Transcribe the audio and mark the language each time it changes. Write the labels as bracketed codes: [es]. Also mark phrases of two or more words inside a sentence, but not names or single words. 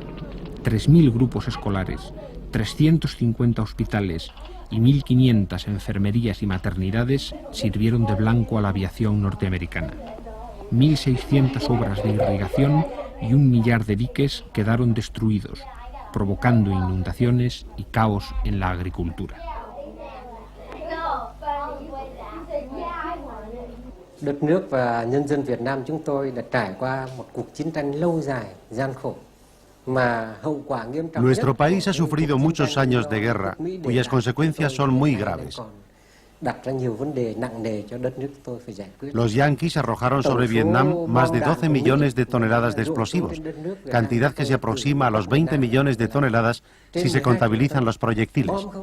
[es] 3.000 grupos escolares, 350 hospitales y 1.500 enfermerías y maternidades sirvieron de blanco a la aviación norteamericana. 1.600 obras de irrigación y 1 millar de diques quedaron destruidos, provocando inundaciones y caos en la agricultura. [vi] Đất nước và nhân dân Việt Nam chúng tôi đã trải qua một cuộc chiến tranh lâu dài, gian khổ. [es] Nuestro país ha sufrido muchos años de guerra, cuyas consecuencias son muy graves. Los yanquis arrojaron sobre Vietnam más de 12 millones de toneladas de explosivos, cantidad que se aproxima a los 20 millones de toneladas si se contabilizan los proyectiles.